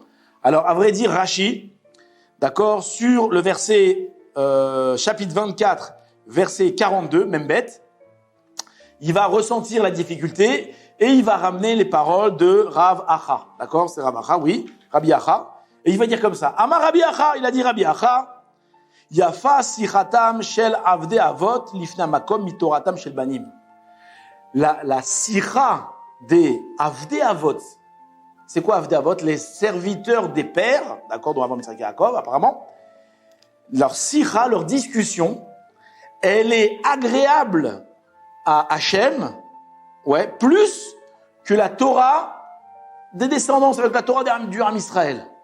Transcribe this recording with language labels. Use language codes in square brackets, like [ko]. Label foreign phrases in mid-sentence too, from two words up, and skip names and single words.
[fr] Alors, à vrai dire, Rashi, d'accord, sur le verset, chapitre 24, verset 42, même bête, il va ressentir la difficulté et il va ramener les paroles de Rav Acha. D'accord? C'est Rav Acha, oui. Rabbi Acha. Et il va dire comme ça. [he] אמר רבי אחא, [fr] il a dit Rabbi Acha, [he] יפה שיחתם של עבדי אבות לפני המקום מתורתם של בנים. [fr] La sicha des [he] עבדי אבות. [fr] C'est quoi [he] עבדי אבות? [fr] Les serviteurs des pères, d'accord, dont Abraham, Yitzhak et Yaakov, apparemment. Leur sicha, leur discussion, elle est agréable à Hachem, ouais, plus que la Torah des descendants, avec la Torah du Ham Israël.